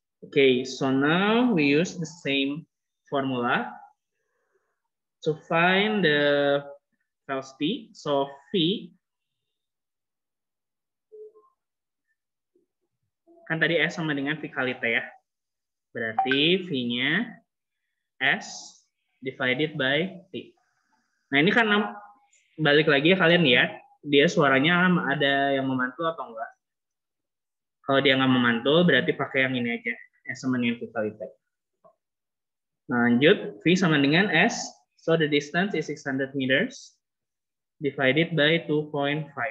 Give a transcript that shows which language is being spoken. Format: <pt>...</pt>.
<en>Okay, so now we use the same formula to find the velocity.</en> <id>So V, kan tadi S sama dengan V kali T ya. Berarti V-nya S</id> <en>divided by</en> <id>T. Nah, ini kan balik lagi ya, kalian lihat, dia suaranya ada yang memantul atau enggak. Kalau dia nggak memantul, berarti pakai yang ini aja. S sama dengan V kali T. Nah, lanjut, V sama dengan S.</id> <en>So the distance is 600 meters divided by 2.5.</en>